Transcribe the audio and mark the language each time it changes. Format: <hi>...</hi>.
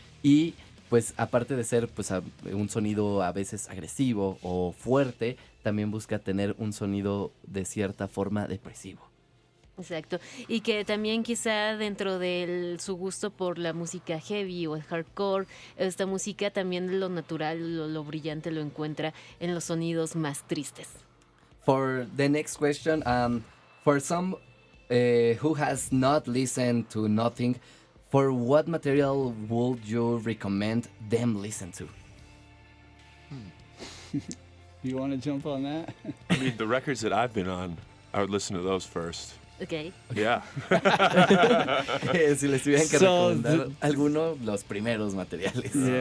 <es>Y pues aparte de ser pues un sonido a veces agresivo o fuerte, también busca tener un sonido de cierta forma depresivo. Exacto, y que también quizá dentro de su gusto por la música heavy o el hardcore, esta música también lo natural, lo brillante lo encuentra en los sonidos más tristes.</es> <en>For the next question, for some who has not listened to Nothing, for what material would you recommend them listen to? You want to jump on that? I mean, the records that I've been on, I would listen to those first. Okay. Yeah.</en> <es>Si les tuvieran que recomendar alguno, los primeros materiales.</es>